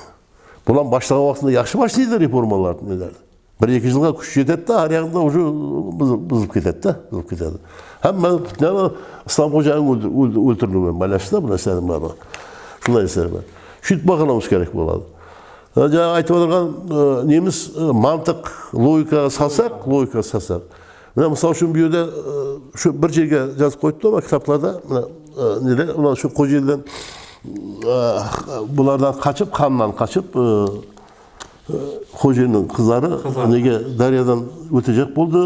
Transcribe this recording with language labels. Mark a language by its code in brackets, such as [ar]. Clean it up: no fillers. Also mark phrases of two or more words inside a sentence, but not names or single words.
[uz] Bular boshlagan vaqtida yaxshi boshlaydi reformalarni nelar. 1-2 yilga kuch yetadi, har yoqda o'sha buzib ketadi. Hamma Islom xo'jayini o'ltirilgan balashda bu narsalar bor. Shunday narsalar. Shunday baholamiz kerak bo'ladi. [kk] Жаңа айтып отырған неміз [uz] mantiq, logika salsak. Mana misol uchun bu yerda shu bir yerga yozib qo'yibdi-ku kitoblarda, mana shu Qo'jayildan bulardan qochib, qondan qochib Xo'jayinning qizlari nega daryodan o'tajak bo'ldi?